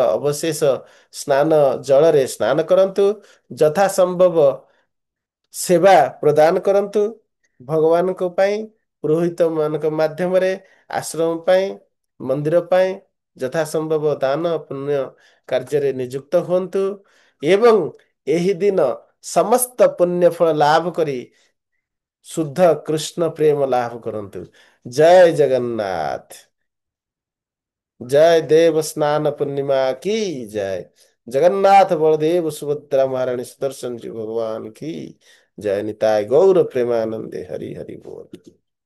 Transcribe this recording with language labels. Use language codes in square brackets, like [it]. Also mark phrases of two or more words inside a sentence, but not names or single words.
[or] ଅବଶେଷ ସ୍ନାନ ଜଳରେ ସ୍ନାନ କରନ୍ତୁ ଯଥା ସମ୍ଭବ ସେବା ପ୍ରଦାନ କରନ୍ତୁ ଭଗବାନଙ୍କ ପାଇଁ ପୁରୋହିତ ମାନଙ୍କ ମାଧ୍ୟମରେ ଆଶ୍ରମ ପାଇଁ ମନ୍ଦିର ପାଇଁ ଯଥା ସମ୍ଭବ ଦାନ ପୁଣ୍ୟ କାର୍ଯ୍ୟରେ ନିଯୁକ୍ତ ହୁଅନ୍ତୁ ଏବଂ ଏହି ଦିନ ସମସ୍ତ ପୁଣ୍ୟ ଫଳ ଲାଭ କରି ଶୁଦ୍ଧ କୃଷ୍ଣ ପ୍ରେମ ଲାଭ କରନ୍ତୁ। ଜୟ ଜଗନ୍ନାଥ। [hi] जय देव स्नान पूर्णिमा की जय। जगन्नाथ बलदेव सुभद्रा महारानी सुदर्शन जी भगवान की जय। [bn] নিতাই গৌর প্রেমানন্দে হরি হরি বোল।